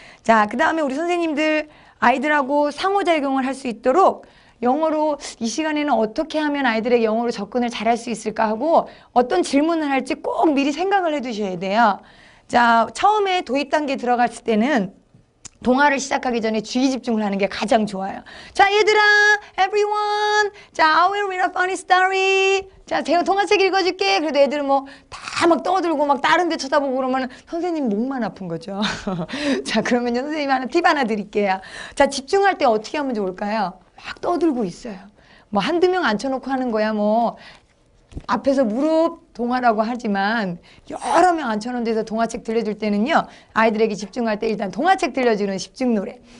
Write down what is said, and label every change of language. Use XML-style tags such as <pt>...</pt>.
<ko>자, 그 다음에 우리 선생님들 아이들하고 상호작용을 할 수 있도록 영어로 이 시간에는 어떻게 하면 아이들에게 영어로 접근을 잘할 수 있을까 하고 어떤 질문을 할지 꼭 미리 생각을 해 두셔야 돼요. 자, 처음에 도입 단계 들어갔을 때는 동화를 시작하기 전에 주의 집중을 하는 게 가장 좋아요. 자, 얘들아,</ko> <en>everyone. 자, I will read a funny story.</en> <ko>자, 제가 동화책 읽어줄게. 그래도 애들은 뭐 다 막 떠들고 막 다른 데 쳐다보고 그러면 선생님 목만 아픈 거죠. 자, 그러면 선생님이 팁 하나 드릴게요. 자, 집중할 때 어떻게 하면 좋을까요? 막 떠들고 있어요. 뭐 한두 명 앉혀놓고 하는 거야 뭐 앞에서 무릎 동화라고 하지만 여러 명 앉혀놓은 데서 동화책 들려줄 때는요, 아이들에게 집중할 때 일단 동화책 들려주는 집중 노래.</ko>